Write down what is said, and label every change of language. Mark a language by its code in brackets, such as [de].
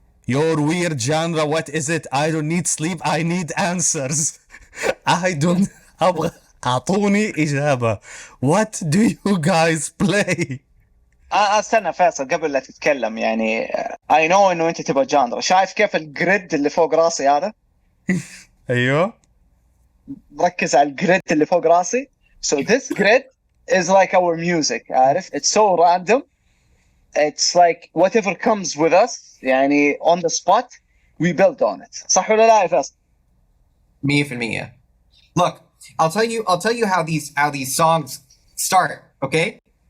[en] Your weird genre, what is it? I don't need sleep, I need answers. [ar] I don't أبغى أعطوني إجابة. [en] What do you guys play? [ar] استنى فيصل قبل لا تتكلم يعني I know إنه أنت تبغى جانرا. شايف كيف الجريد اللي فوق راسي هذا؟ أيوه. ركز على الجريد اللي فوق راسي. [en] So this grid is like our music. عارف؟ It's so random. It's like whatever comes with us. يعني on the spot we build on it. [ar] صح ولا لا يا فيصل؟ 100%. [en] Look, I'll tell you how these songs start, okay?